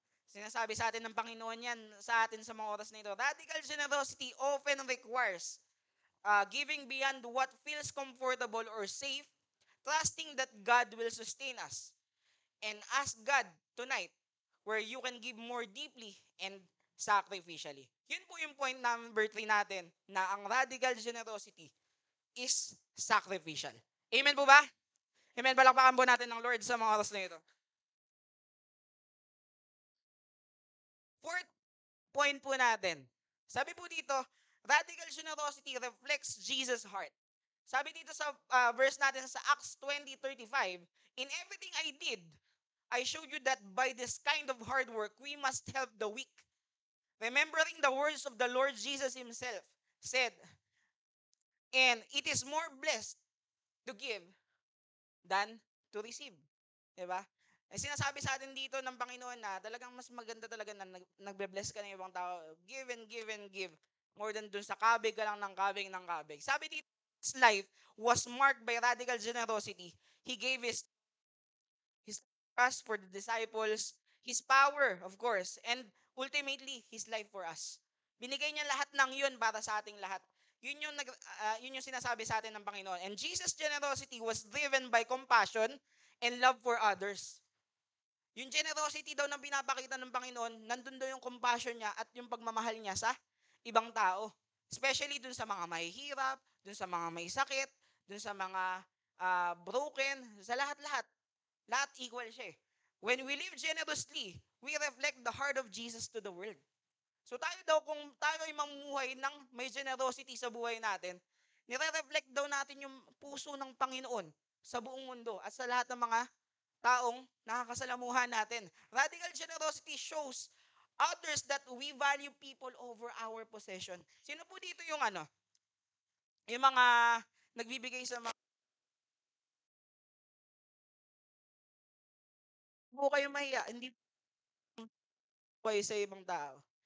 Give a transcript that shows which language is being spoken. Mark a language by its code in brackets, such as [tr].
[tl] Sinasabi sa atin ng Panginoon yan sa atin sa mga oras na ito. [en] Radical generosity often requires giving beyond what feels comfortable or safe, trusting that God will sustain us. And ask God tonight where you can give more deeply and sacrificially. [tl] Yun po yung point number 3 natin na ang [en] radical generosity is sacrificial. [tl] Amen po ba? Amen. Palakpakan po natin ng Lord sa mga oras na ito. [en] Fourth point [tl] po natin. Sabi po dito, [en] radical generosity reflects Jesus' heart. [tl] Sabi dito sa verse natin sa [en] Acts 20:35, in everything I did, I showed you that by this kind of hard work, we must help the weak. Remembering the words of the Lord Jesus himself said, and it is more blessed to give than to receive. [tl] Diba? Eh, sinasabi sa atin dito ng Panginoon na talagang mas maganda talaga na nagbe-bless ka ng ibang tao. [en] Give and give and give. More than [tl] dun sa kabig ka lang ng kabig ng kabig. Sabi dito, [en] his life was marked by radical generosity. He gave his trust for the disciples, his power, of course, and ultimately, his life for us. [tl] Binigay niya lahat ng yun para sa ating lahat. Yun yung sinasabi sa atin ng Panginoon. [en] And Jesus' generosity was driven by compassion and love for others. [tl] Yung generosity daw na pinapakita ng Panginoon, nandun daw yung compassion niya at yung pagmamahal niya sa ibang tao. Especially dun sa mga mahihirap, dun sa mga may sakit, dun sa mga broken, sa lahat-lahat. Lahat equal siya eh. [en] When we live generously, we reflect the heart of Jesus to the world. [tl] So tayo daw, kung tayo ay mamumuhay ng may generosity sa buhay natin, nire-reflect daw natin yung puso ng Panginoon sa buong mundo at sa lahat ng mga taong nakakasalamuhan natin. [en] Radical generosity shows others that we value people over our possession. [tl] Sino po dito yung mga nagbibigay sa mga po kayo mahiya, hindi po kayo sa ibang tao.